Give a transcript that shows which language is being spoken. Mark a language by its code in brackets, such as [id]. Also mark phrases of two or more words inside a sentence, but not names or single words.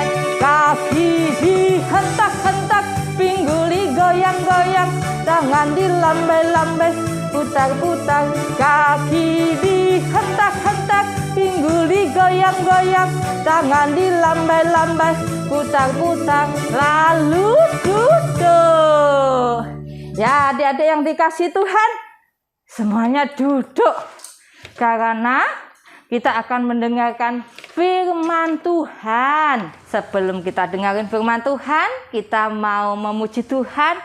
[id] Kaki dihentak-hentak, pinggul digoyang-goyang, tangan dilambai-lambai, putar-putar. Kaki dihentak-hentak, pinggul digoyang-goyang, tangan dilambai-lambai, putar-putar. Lalu duduk. Ya, adik-adik yang dikasihi Tuhan, semuanya duduk. Karena kita akan mendengarkan firman Tuhan. Sebelum kita dengarin firman Tuhan, kita mau memuji Tuhan.